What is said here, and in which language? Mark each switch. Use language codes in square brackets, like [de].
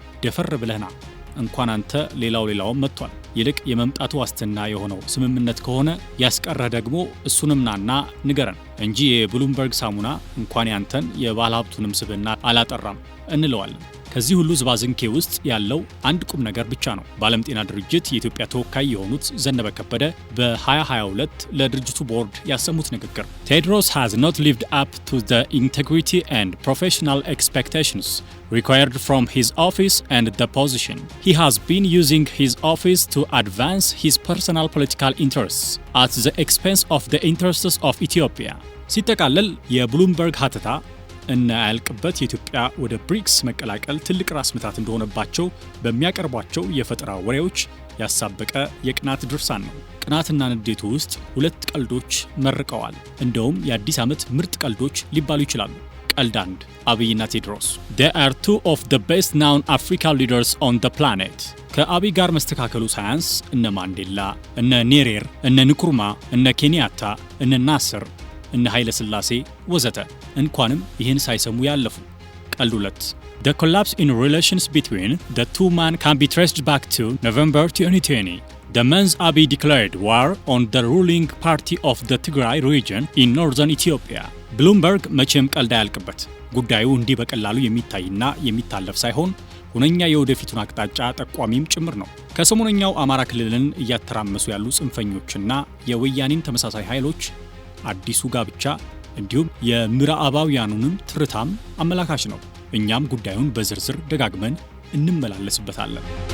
[am] ደፈር ብለህና እንኳን አንተ ሌላውም መጥቷል። ይልቅ የመምጣቱ ዋስትና የሆነው ስምምነት ከሆነ ያስቀረህ ደግሞ እሱንም ናና ንገረን እንጂ የብሉምበርግ ሳሙና እንኳን ያንተን የባለ ሀብቱንም ስብዕና አላጠራም እንለዋለን። ከዚህ ሁሉ ዝባዝንኬ ውስጥ ያለው አንድ ቁም ነገር ብቻ ነው። በዓለም ጤና ድርጅት የኢትዮጵያ ተወካይ የሆኑት ዘነበ ከበደ በ2022 ለድርጅቱ ቦርድ ያሰሙት ንግግር ቴዎድሮስ [en] has not lived up to the integrity and professional expectations required from his office and the position. He has been using his office to advance his personal political interests at the expense of the interests of Ethiopia. [am] ሲጠቃለል የብሉምበርግ ሀተታ እና ያልቅበት የኢትዮጵያ ወደ ብሪክስ መቀላቀል ትልቅ ራስ ምታት እንደሆነባቸው በሚያቀርቧቸው የፈጠራ ወሬዎች ያሳበቀ የቅናት ድርሳን ነው። ቅናትና ንዴቱ ውስጥ ሁለት ቀልዶች መርቀዋል። እንደውም የአዲስ ዓመት ምርጥ ቀልዶች ሊባሉ ይችላሉ። ቀልድ 1 አብይና ቴዎድሮስ [en] They are two of the best known African leaders on the planet. [am] ከአብይ ጋር መስተካከሉ ሳያንስ እነ ማንዴላ፣ እነ ኔሬር፣ እነ ንኩርማ፣ እነ ኬንያታ፣ እነ ናስር፣ እነ ኃይለ ሥላሴ ወዘተ እንኳንም ይህን ሳይሰሙ ያለፉ። ቀልድ 2 [en] The collapse in relations between the two men can be traced back to November 2020. The month Abiy declared war on the ruling party of the Tigray region in northern Ethiopia. [am] ብሉምበርግ መቼም ቀልድ አያልቅበት። ጉዳዩ እንዲህ በቀላሉ የሚታይና የሚታለፍ ሳይሆን ሁነኛ የወደፊቱን አቅጣጫ ጠቋሚም ጭምር ነው። ከሰሞነኛው አማራ ክልልን እያተራመሱ ያሉ ጽንፈኞችና የወያኔን ተመሳሳይ ኃይሎች አዲሱ ጋብቻ እንዲሁም የምዕራባውያኑንም ትርታም አመላካች ነው። እኛም ጉዳዩን በዝርዝር ደጋግመን እንመላለስበታለን።